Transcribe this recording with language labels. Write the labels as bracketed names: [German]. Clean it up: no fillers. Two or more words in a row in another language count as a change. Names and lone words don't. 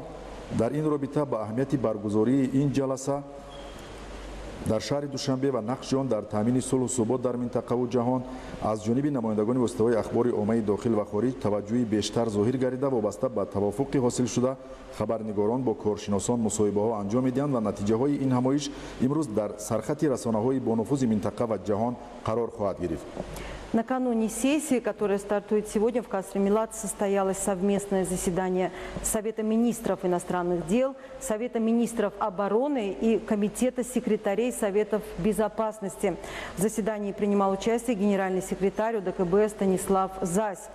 [Persian] در این رابطه با اهمیت برگزاری این جلسه در شهر دوشنبه و نقش آن در تامین صلح و ثبات در منطقه و جهان از جانب نمایندگان واسطه‌های اخبار عامه داخل و خارج توجهی بیشتر ظاهر گردیده و وابسته به توافق حاصل شده خبرنگاران با کارشناسان مصاحبه ها انجام میدهند و نتیجه های این همایش امروز در سرخط رسانه های با نفوذ منطقه و جهان قرار خواهد گرفت. [Russian] Накануне сессии, которая стартует сегодня в Касри Милат, состоялось совместное заседание Совета министров иностранных дел, Совета министров обороны и Комитета секретарей Советов безопасности. В заседании принимал участие генеральный секретарь ОДКБ Станислав Зась.